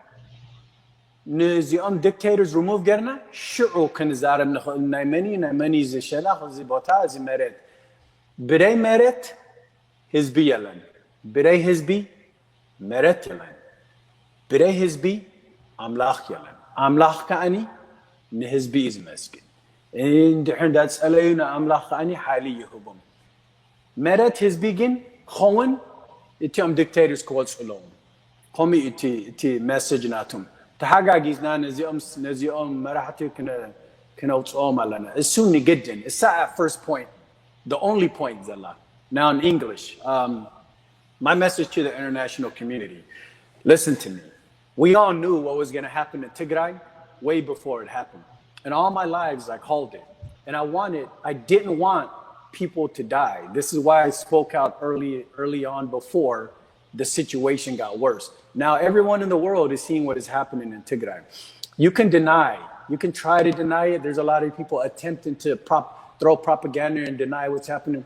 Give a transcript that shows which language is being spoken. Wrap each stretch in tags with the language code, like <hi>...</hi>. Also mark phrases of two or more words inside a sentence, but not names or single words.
<ti>ንዚኦም</ti> <en>dictators remove</en> <ti>ገርና ሽዑ ክንዛረብ ንኽእል ናይ መኒ ዝሸላኽ እዚ ቦታ እዚ መሬት ብደይ መሬት ህዝቢ የለን ብደይ ህዝቢ መሬት የለን ብደይ ህዝቢ ኣምላኽ የለን ኣምላኽ ከዓኒ ንህዝቢ እዩ ዝመስግን እንድሕር እንዳፀለዩ ንኣምላኽ ከዓኒ ሓይሊ ይህቦም መሬት ህዝቢ ግን ክኸውን እቲኦም ዲክቴተርስ ክወፅኡ ኣለዎም ከምኡ እቲ መሴጅ ናቶም ተሓጋጊዝና ነዚኦም መራሕቲ ክነውፅኦም ኣለና እሱ ንግድን እሳ</ti> <en>first point the only point</en> <ti>zalla</ti> <en>now in English my message to the international community listen to me we all knew what was going to happen in Tigray way before it happened and all my lives I called it and I didn't want people to die this is why I spoke out early on before the situation got worse now everyone in the world is seeing what is happening in Tigray you can try to deny it there's a lot of people attempting to throw propaganda and deny what's happening.</en>